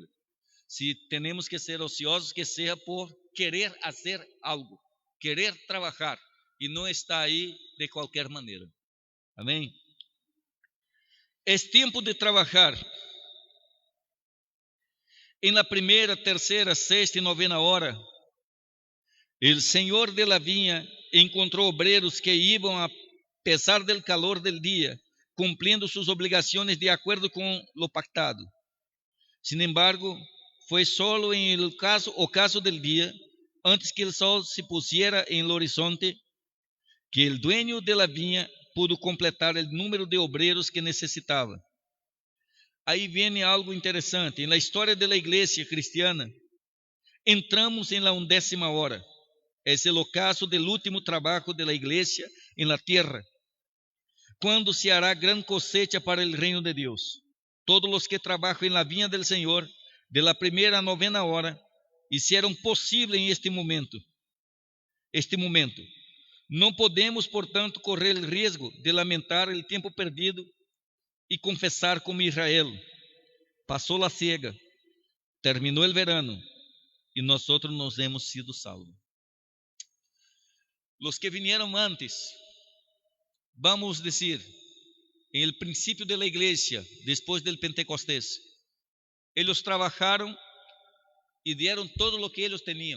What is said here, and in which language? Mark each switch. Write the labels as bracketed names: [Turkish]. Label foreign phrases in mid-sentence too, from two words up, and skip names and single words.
[Portuguese] Se temos que ser ociosos, que seja por querer fazer algo, querer trabalhar, e não estar aí de qualquer maneira. Amém? É tempo de trabalhar. Em la primeira, terceira, sexta e novena hora, o Senhor de la vinha encontrou obreiros que iam, [Spanish] a pesar del calor del [Portuguese] dia, cumpliendo suas obrigações de acordo com [Spanish] lo pactado. Sin embargo, foi solo en el ocaso del día, antes que el sol se pusiera en el horizonte, que el dueño de la viña pudo completar el número de obreros que necesitaba. [Portuguese] Aí vem algo interessante. [Spanish] En la história de la iglesia cristiana, entramos en la 11ª hora. Es el ocaso del último trabajo de la iglesia en la tierra, quando se hará gran cosecha para el reino de Dios. Todos los que trabajan en la viña del Señor, de la primeira a 9ª hora, hicieron posible en este momento. [Portuguese] Não podemos, portanto, correr o risco de lamentar o tempo perdido e confessar como Israel: passou a siega, terminou o verano e nós nos hemos sido salvos. [Spanish] Los que vinieron antes, [Portuguese] vamos dizer, [Spanish] en el principio de la iglesia, después del Pentecostés, ellos trabajaron y dieron todo lo que ellos tenían.